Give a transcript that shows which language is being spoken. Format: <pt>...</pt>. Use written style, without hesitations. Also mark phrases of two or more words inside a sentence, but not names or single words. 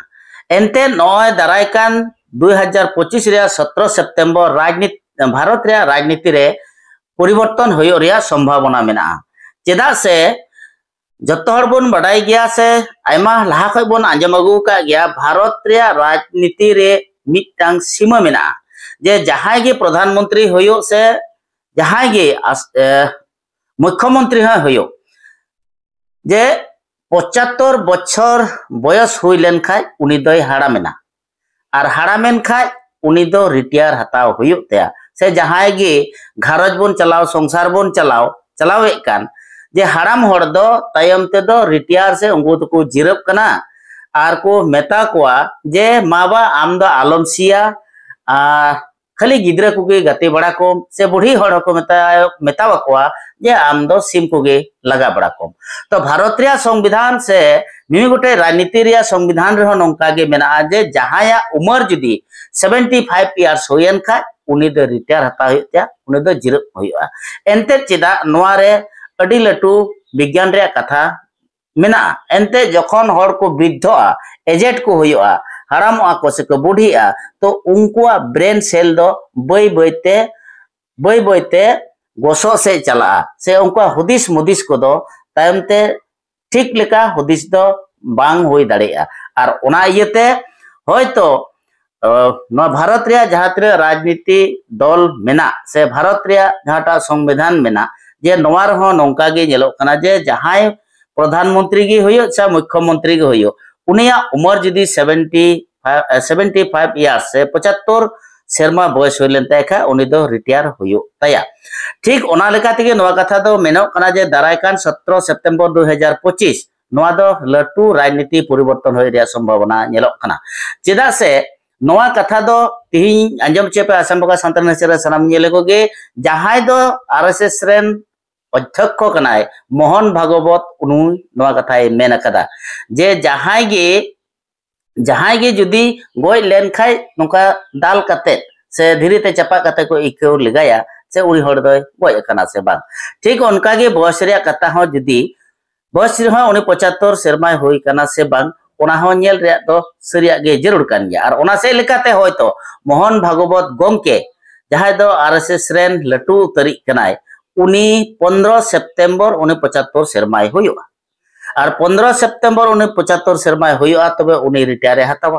<sat>एनते नय दारायकान 2025 रे 17 सेप्टेम्बर राजनीति भारत रे राजनीति रे परिवर्तन होयो रे संभावना मेना। चेदा से जत्तो हर बोन बडाई गया से आयमा लाहा खय बोन आंजम अगु का गया भारत रे राजनीति रे मिटांग सीमा मेना जे जहाय गे प्रधानमंत्री होयो से जहाय गे मुख्यमंत्री होयो जे 75 बछर बयस हुई लेन खाय उनी दोय हाड़ा मेना और हाड़ा मेन खाय उनी दो रिटायर हताव हुयो तया से जहाय गे घरज बोन चलाव संसार बोन चलावे कान जे हाड़ाम हड़ दो तायम ते दो रिटायर से उंगु तो को जिरब कना आर को मेता कोआ जे माबा आम दो आलम सिया खाली गिद्रा कुगे गति बड़ा को से बुढ़ी हड़ को मेतावा कोआ जे आम दो सिम कुगे लगा बड़ा को। तो भारत रे संविधान से मिमी गोटे राजनीति रे संविधान रे नोंका गे मेना जे जहाया उमर जुदी 75 इयर्स होयन खा उनी दो रिटायर हता होया उनी दो जिरब होया। एनते चेदा नोआ रे अडी लटू विज्ञान रे कथा मेना एनते जखन हड़ को वृद्धआ एजेट को होया हरामआ को से को बुढ़िया तो उनकुआ ब्रेन सेल दो बई बईते गोसो से चला से उनका हुदिस मुदिस को दो तायमते ठीक लेका हुदिस दो बांग होई दाड़ेया और ओना इयते होयतो न भारत रे जहां राजनीति दल मेना से भारत रे जहाटा संविधान मेना जे नोवार हो नोंका गे नेलोक कना जे जहाय प्रधानमंत्री गे होयो सा मुख्यमंत्री गे होयो उनिया उमर जुदी 75 इयर्स से 75 सेरमा बयस होइलेन तायखा उनी दो रिटायर होयो ताया। ठीक ओना लेका तेगे नोवा कथा दो मेनो कना जे दारायकान 17 सेप्टेम्बर 2025 नोवा दो लटू राजनीति परिवर्तन होय रे संभावना नेलोक कना। चेदा से नोवा कथा दो तिहिं अंजम चेपे आसाम बगा सान्ताल नेचरे सनाम नेले को गे जहाय दो आरएसएस रेन अध्यक्ष कनाय मोहन भागवत उनु नोवा कथाय मेन कदा जे जहाय गे जुदी गोय लेन खाय नोका दाल कते से धीरेते चपा कते को इको लगाया से उनी हड़ दो गोय कना से बांग। ठीक उनका गे बयस रे कथा हो जुदी बयस रे उनी 75 सेरमाय होई कना से बांग ओना हो नेल रे दो सरिया गे जरूर कान गया और ओना से लेकाते होयतो मोहन भागवत गोमके जहाय दो आरएसएस रेन लटू तरिक कनाय उनी 15 सेप्टेम्बर उनी 75 सेरमाय होयो और 15 सेप्टेम्बर उनी 75 सेरमाय होयो तबे उनी रिटायर हतावा।</sat>